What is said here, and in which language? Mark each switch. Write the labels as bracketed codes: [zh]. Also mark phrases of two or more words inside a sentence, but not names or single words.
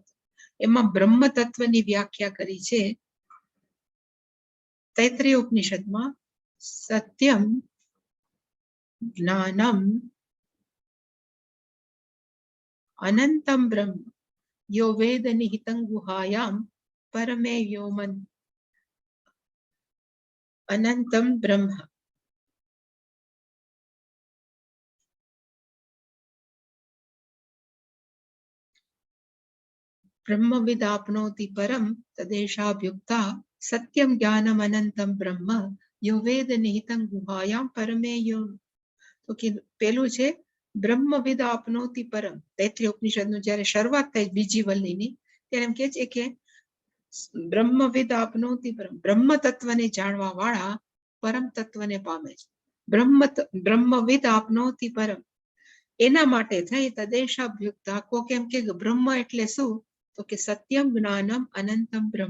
[gu] એમાં બ્રહ્મ તત્વની વ્યાખ્યા કરી છે તૈત્રીય ઉપનિષદમાં. [sa] સત્યમ જ્ઞાનમ અનંતમ બ્રહ્મ યો વેદ નિહિતં ગુહાયામ પરમે વ્યોમન. अनंतम ब्रह्म। ब्रह्मविद आपनोति परम तदेशाभ्युक्ता सत्यम ज्ञानम अनंतम ब्रह्म यो वेद निहितं गुहायां परमे यो। [gu] તો કે પેલું છે [sa] ब्रह्मविद आपनोति परम। [gu] तैत्तिरीय उपनिषदનું જ્યારે શરૂઆત થઈ બીજી વલ્લીની ત્યારે એમ કહે છે કે [sa] બ્રહ્મવિદ આપનોતિ પરમ, [gu] બ્રહ્મ તત્વને જાણવા વાળા પરમ તત્વને પામે છે। [sa] બ્રહ્મવિદ આપનોતિ પરમ [gu] એના માટે થઈ તદેશાભ્યુક્તા। કોક એમ કે બ્રહ્મ એટલે શું? તો કે [sa] સત્યમ જ્ઞાનમ અનંતમ બ્રહ્મ।